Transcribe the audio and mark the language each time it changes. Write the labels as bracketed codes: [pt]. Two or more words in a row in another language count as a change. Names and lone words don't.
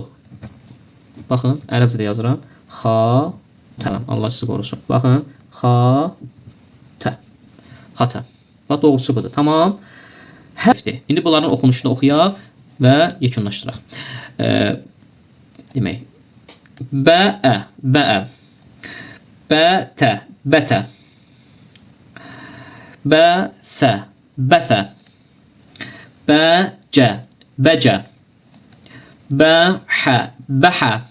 [az] Baxın, ərəbcədə yazıram. Xatə. Allah sizi qorusun. Baxın, xatə. Xatə. Bax, doğrusu budur. Tamam. Hərfdir. İndi bunların oxunuşunu oxuyaq və yekunlaşdıraq. Demək. Bəə. Bəə. Bətə. Bətə. Bəsə. Bəsə. Bəcə. Bəcə. Bəhə. Bəhə.